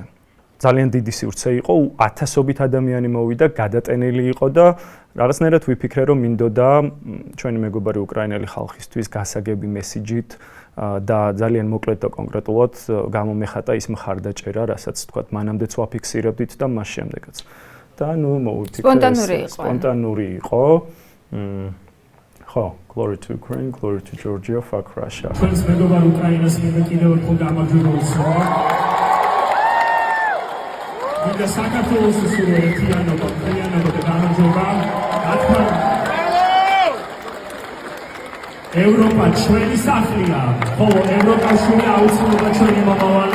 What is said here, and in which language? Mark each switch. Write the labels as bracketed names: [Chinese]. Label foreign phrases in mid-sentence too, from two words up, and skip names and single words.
[Georgian] ძალიან დიდი სივრცე იყო, ათასობით ადამიანი მოვიდა, გადატენილი იყო და რაღაცნაირად ვიფიქრე, რომ მინდოდა ჩვენი მეგობარი უკრაინელი ხალხისთვის გასაგები მესიჯით და ძალიან მოკლედ და კონკრეტულად გამომეხატა ის მხარდაჭერა, რასაც თქვათ, მანამდეც ვაფიქსირებდით და მას შემდეგაც. და ნუ მოვიფიქრე სპონტანური იყო. ხო, [English] glory to Ukraine, glory to Georgia, fuck Russia. [Georgian] ჩვენს მეგობარ უკრაინას მინდა კიდევ ერთხელ გამარჯვება უსვა. მინდა საქართველოს სულ ერთიანობა და გამარჯვება. ევროპა ჩვენი სახლია, ხოლო ევროკავშირი აუცილებლად ჩვენი მომავალი.